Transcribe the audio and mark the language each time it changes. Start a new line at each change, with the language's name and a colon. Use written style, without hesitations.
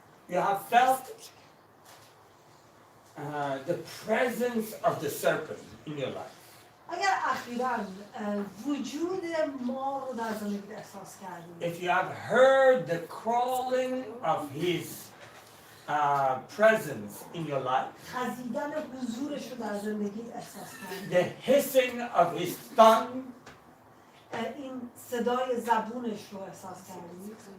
English: you have felt the presence of the serpent in your life,
Persian: اگر اخیراً وجود ما رو در زندگی احساس کردیم
English: if you have heard the crawling of his presence in your life,
Persian: خزیدن حضورش رو در زندگی احساس کردیم
English: the hissing of his tongue,
Persian: این صدای زبونش رو احساس کردیم